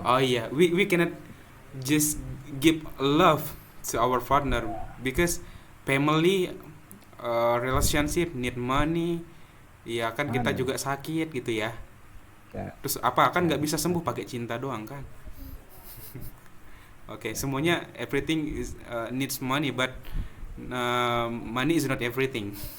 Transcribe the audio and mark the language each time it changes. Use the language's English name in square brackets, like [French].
[Indonesian] Oh iya, [English] we cannot just give love to our partner because family relationship need money. [Indonesian] Ya kan, kita juga sakit gitu ya. Terus kan nggak bisa sembuh pakai cinta doang kan. Okay, semuanya [English] everything is needs money, but money is not everything.